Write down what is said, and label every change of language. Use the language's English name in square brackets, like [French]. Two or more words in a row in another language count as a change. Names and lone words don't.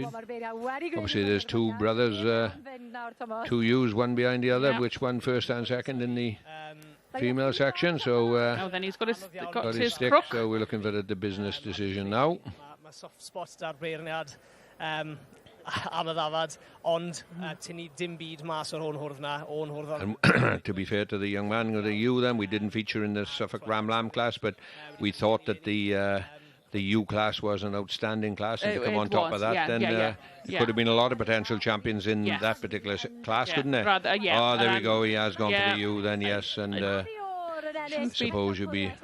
[English] Obviously, there's two brothers, two ewes, one behind the other. Yeah. Which one first and second in the female section? So then he's got his stick. crook. So we're looking for the business decision now. [Welsh] am y ddafad, ond tynnu dim byd mas o'r o'n hwrdd na, o'n hwrdd o'n... [English] And to be fair to the young man, the U then, we didn't feature in the Suffolk Ram Lamb class, but we thought that the U class was an outstanding class, and to come on top of that, then there could have been a lot of potential champions in that particular class, couldn't there? Oh, there we go, he has gone for the U then, yes, and I suppose you'd be